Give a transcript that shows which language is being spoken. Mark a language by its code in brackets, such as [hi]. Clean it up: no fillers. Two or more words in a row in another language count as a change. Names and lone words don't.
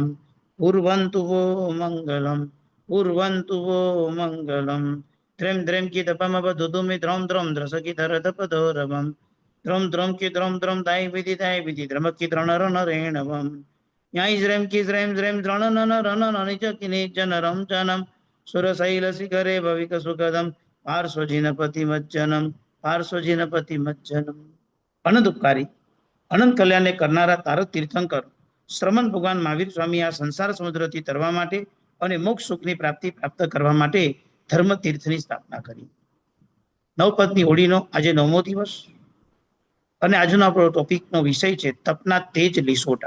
[sa] कुर्वन्तु वो मङ्गलं कुर्वन्तु वो मङ्गलं द्रं द्रं कितपमवधुतुमि द्रौं द्रौं द्रसकितरथपदोरवम् द्रौं द्रौं कि द्रौं द्रौं दाय विधि द्रमक्कि द्रणरणरेणवं न्याय ज्रैं द्रणननरणननिज किनिजनरं जनम सुरशैलशिखरे भविकसुखदं [gu] पार्श्वजिनपतिमज्जनम અનંત અનંત કલ્યાણને કરનારા તારક તીર્થંકર શ્રમણ ભગવાન મહાવીર સ્વામી આ સંસાર સમુદ્રથી તરવા માટે અને મોક્ષ સુખની પ્રાપ્તિ પ્રાપ્ત કરવા માટે ધર્મ તીર્થની સ્થાપના કરી. નવપદની હોળીનો આજે 9મો દિવસ અને આજનો આપણો ટોપિકનો વિષય છે તપના તેજ લીસોટા.